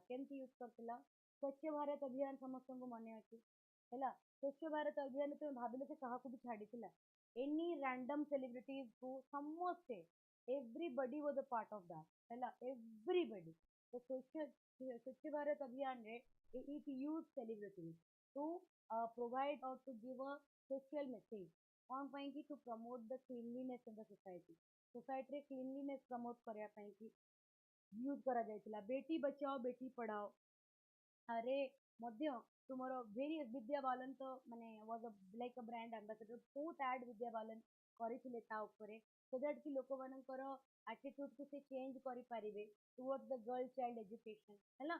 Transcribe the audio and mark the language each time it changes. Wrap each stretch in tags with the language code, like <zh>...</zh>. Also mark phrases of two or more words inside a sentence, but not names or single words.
<or>କେମିତି ୟୁଜ୍ କରିଥିଲା, ସ୍ୱଚ୍ଛ ଭାରତ ଅଭିଯାନ ସମସ୍ତଙ୍କୁ ମନେ ଅଛି ହେଲା। ସ୍ୱଚ୍ଛ ଭାରତ ଅଭିଯାନ ତୁମେ ଭାବିଲ ସେ କାହାକୁ ବି ଛାଡ଼ିଥିଲା,</or> <en>any random celebritiesku</en> <or>ସମସ୍ତେ,</or> <en>everybody was a part of that</en> <or>ହେଲା, ଏଭ୍ରିବଡି।</or> <en>ତ ସ୍ୱଚ୍ଛ ଭାରତ ଅଭିଯାନରେ it use celebrities to provide or to give a social message,</en> <or>କ'ଣ ପାଇଁ କି</or> <en>to promote the cleanliness in the society, society cleanliness promote</en> <or>କରିବା ପାଇଁ କି ୟୁଜ୍ କରାଯାଇଥିଲା। ବେଟି ବଚାଓ ବେଟି ପଢ଼ାଓ ଆରେ ମଧ୍ୟ ତୁମର ଭେରିୟସ୍ ବିଦ୍ୟା ବାलन ତ ମାନେ</or> <en>was like a brand ambassador,</en> <or>ବହୁତ ଆଡ୍ ବିଦ୍ୟା ବାलन କରିଥିଲେ ତା ଉପରେ,</or> <en>so that</en> <or>କି ଲୋକମାନଙ୍କର ଆଟିଟ୍ୟୁଡକୁ ସେ ଚେଞ୍ଜ କରିପାରିବେ</or> <en>toward the girl child education</en> <or>ହେଲା।</or>